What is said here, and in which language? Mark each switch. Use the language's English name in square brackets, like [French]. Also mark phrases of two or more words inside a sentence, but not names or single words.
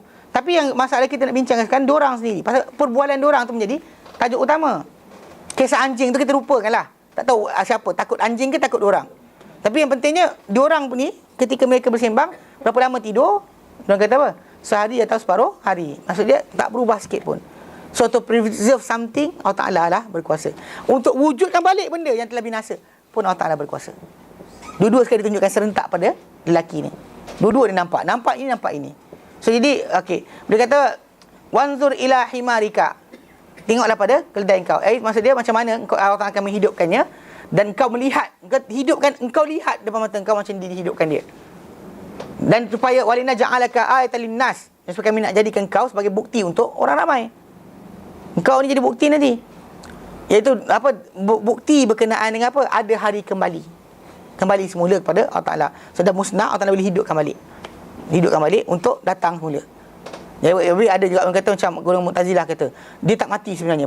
[Malay] Tapi yang masalah kita nak bincangkan sekarang diorang sendiri. Pasal perbualan diorang tu menjadi tajuk utama. Kisah anjing tu kita lupakanlah. Tak tahu siapa, takut anjing ke takut diorang. Tapi yang pentingnya diorang ni ketika mereka bersembang, berapa lama tidur? Diorang kata apa? Sehari atau separuh hari. Maksud dia tak berubah sikit pun. [English] So to preserve something, [Malay] Allah Ta'ala lah berkuasa. Untuk wujudkan balik benda yang telah binasa pun Allah Ta'ala berkuasa. Dua-dua sekali ditunjukkan serentak pada lelaki ni. Dua-dua dia nampak ini, nampak ini. So jadi okey, dia kata [Arabic] وانظر إلى حمارك. [Malay] Tengoklah pada keldai kau. Maksud dia macam mana Allah Ta'ala akan menghidupkannya dan kau melihat, engkau lihat depan mata engkau macam dihidupkan dia. Dan supaya [Arabic] ولنجعلك آية للناس, [Malay] dan supaya kami nak jadikan kau sebagai bukti untuk orang ramai. Engkau ni jadi bukti nanti. Iaitu bukti berkenaan dengan apa? Ada hari kembali. Kembali semula kepada Allah Ta'ala. Sudah musnah, Allah Ta'ala boleh hidupkan balik. Hidupkan balik untuk datang semula. Jadi ada juga orang kata macam golongan Mu'tazilah kata, dia tak mati sebenarnya.